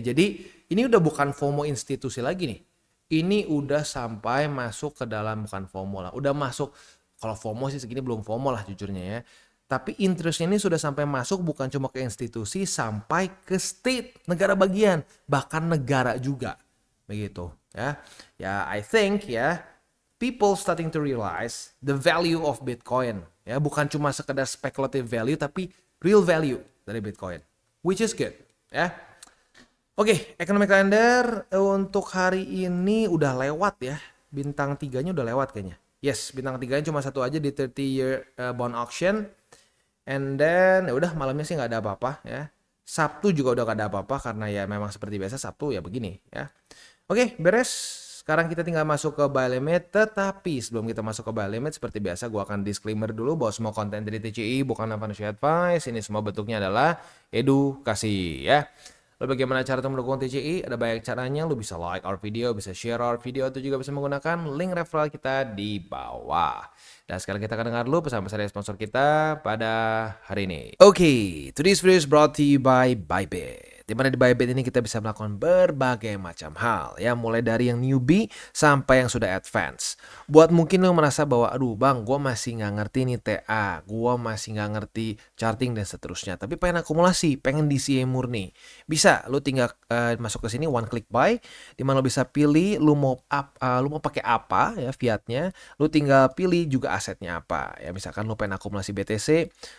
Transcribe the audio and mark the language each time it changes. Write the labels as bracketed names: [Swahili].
[Indonesian] Jadi ini udah bukan FOMO institusi lagi nih. Ini udah sampai masuk ke dalam, bukan FOMO lah, udah masuk, kalau FOMO sih segini belum FOMO lah jujurnya ya. Tapi interestnya ini sudah sampai masuk bukan cuma ke institusi, sampai ke state, negara bagian, bahkan negara juga. Begitu ya. [English] Ya I think ya, people starting to realize the value of Bitcoin. [Indonesian] Ya bukan cuma sekedar speculative value, tapi real value dari Bitcoin. [English] Which is good ya. [Indonesian] Oke, economic calendar untuk hari ini udah lewat ya. Bintang 3-nya udah lewat kayaknya. Yes, bintang 3-nya cuma satu aja di 30-year bond auction. And then ya udah, malamnya sih nggak ada apa-apa ya. Sabtu juga udah nggak ada apa-apa karena ya memang seperti biasa Sabtu ya begini ya. Oke, beres. Sekarang kita tinggal masuk ke buy limit. Tetapi sebelum kita masuk ke buy limit, seperti biasa gue akan disclaimer dulu bahwa semua konten dari TCI bukan financial advice. Ini semua bentuknya adalah edukasi ya. Lalu bagaimana cara untuk mendukung TCI? Ada banyak caranya. Lu bisa [English] like our video, [Indonesian] bisa [English] share our video, [Indonesian] atau juga bisa menggunakan link referral kita di bawah. Dan sekarang kita akan dengar dulu pesan-pesan dari sponsor kita pada hari ini. [English] Oke, today's video is brought to you by Bybit. [Indonesian] Di mana di Bybit ini kita bisa melakukan berbagai macam hal ya, mulai dari yang newbie sampai yang sudah advance. Buat mungkin lo merasa bahwa aduh bang, gue masih nggak ngerti nih TA, gue masih nggak ngerti charting dan seterusnya, tapi pengen akumulasi, pengen DCA murni, bisa lo tinggal masuk ke sini one click buy, di mana lo bisa pilih lo mau pakai apa ya fiatnya, lo tinggal pilih juga asetnya apa ya. Misalkan lo pengen akumulasi BTC,